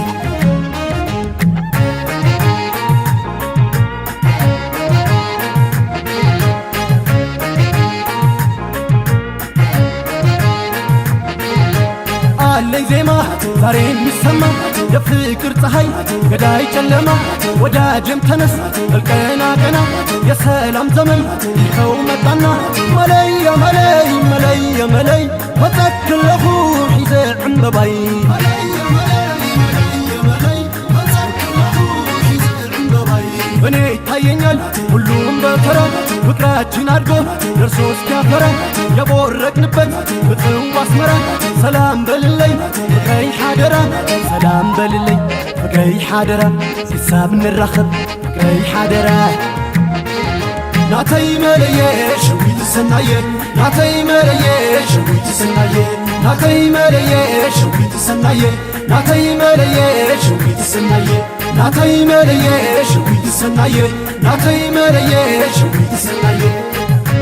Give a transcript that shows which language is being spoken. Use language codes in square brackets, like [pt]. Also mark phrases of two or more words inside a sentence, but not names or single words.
[am] አለኝ ዜማ ዛሬ የሚሰማ የፍቅር ፀሐይ ገዳይ ጨለማ ወዳጅም ተነስ መልከና ቀና የሰላም ዘመን ይኸው መጣና መለየ መለይ መለየ መለይ [ti] መጸክለኹ ሒዘ ዕምበባይ [am] እኔ ይታየኛል ሁሉም በተራ ፍቅራችን አድጎ ደርሶ እስኪያፈራ የቦረቅንበት ፍቅርው አስመራ [ti] ሰላም በልለይ ፍቅረይ ሓደራ ሰላም በልለይ ፍቅረይ ሓደራ ሲሳብ ንራኸብ ፍቅረይ ሓደራ ናተይ መለየ ሸዊት ሰናየ ናተይ መለየ ሸዊት ሰናየ ናተይ መለየ ሸዊት ሰናየ ናተይ መለየ ሸዊት ሰናየ ናተይ መለየ ሸዊት ሰናየ ናተይ መለየ ሸዊት ሰናየ